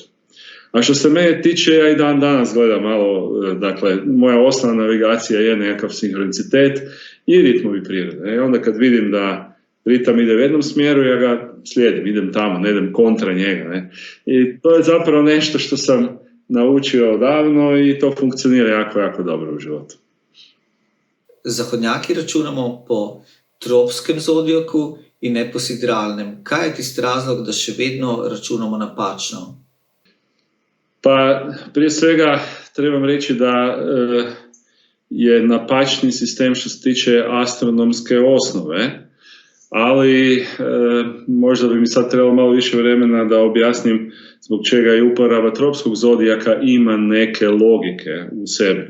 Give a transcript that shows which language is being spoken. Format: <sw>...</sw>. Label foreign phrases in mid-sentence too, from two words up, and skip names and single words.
<hr>A što se mene tiče, ja i dan danas gledam malo, dakle, moja osnovna navigacija je nekakav sinhronicitet i ritmovi prirode. I onda kad vidim da ritam ide u jednom smjeru, ja ga slijedim, idem tamo, ne idem kontra njega. Ne? I to je zapravo nešto što sam naučio odavno i to funkcionira jako dobro u životu.</hr> <sl>Zahodnjaki računamo po tropskem zodijaku in ne po sidralnem. Kaj je tisti razlog, da še vedno računamo napačno?</sl> <hr>Pa prije svega trebam reći da je napačni sistem što se tiče astronomske osnove, ali možda bi mi sad trebalo malo više vremena da objasnim zbog čega je uporaba tropskog zodijaka ima neke logike u sebi.</hr>